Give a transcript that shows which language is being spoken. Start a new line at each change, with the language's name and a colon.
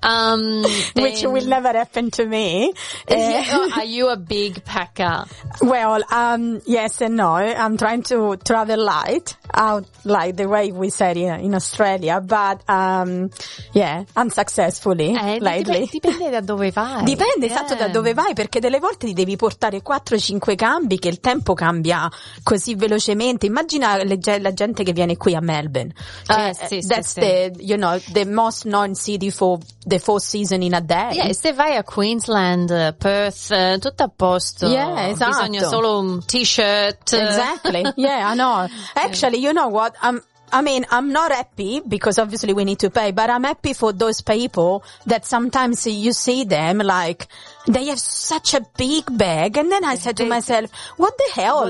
English: Which will never happen to me. Are you a big packer? Well, yes and no. I'm trying to travel light, out like the way we said in Australia, but yeah, unsuccessfully lately.
Italian: Dipende da dove vai. Dipende, yeah, esatto, da dove vai, perché delle volte ti devi portare 4-5 cambi, che il tempo cambia così velocemente. Immagina la gente che viene qui a Melbourne.
English: The most known city for the four season in a day.
Italian: Yeah, se vai a Queensland, Perth, tutto a posto. Yeah, esatto. Bisogna solo un t-shirt.
English: Exactly. Yeah, I know. Actually, you know what? I'm not happy, because obviously we need to pay, but I'm happy for those people that sometimes you see them, like, they have such a big bag, and then I said to myself, what the hell?